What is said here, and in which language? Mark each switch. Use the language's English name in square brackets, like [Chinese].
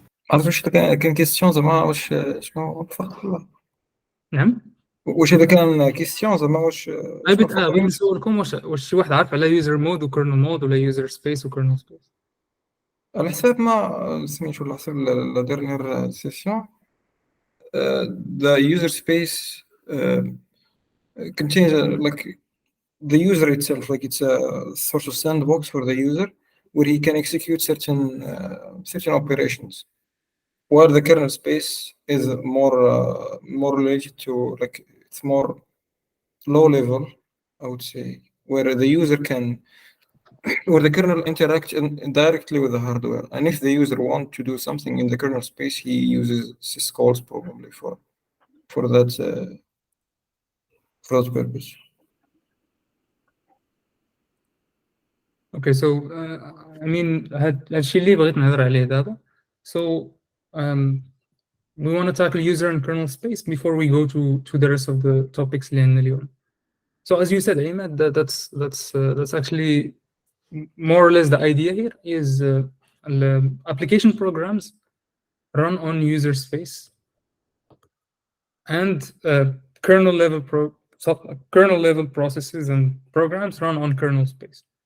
[Arabic] عرفت واش كان كيستيون زعما واش شنو الفرق ولا؟ نعم. واش هذا كان كيستيون زعما واش بغيت نسولكم واش شي واحد عارف على يوزر مود وكيرنل مود ولا يوزر سبيس وكيرنل سبيس؟ على حساب ما سميتو على حساب لا ديرنيير سيسيون [English] the user space contains like the user itself, like it's a sort of sandbox for the user where he can execute certain operations, while the kernel space is more related to, like, it's more low level, I would say, where the user can where the kernel interacts directly with the hardware, and if the user want to do something in the kernel space, he uses syscalls probably for that purpose. Okay, so I mean [Arabic] هادشي اللي بغيت نهضر عليه دابا. [English] So we want to tackle user and kernel space before we go to the rest of the topics [Arabic] اللي عندنا اليوم. [English] So as you said, Ahmed, that's actually more or less the idea here is the application programs run on user space and kernel level processes and programs run on kernel space.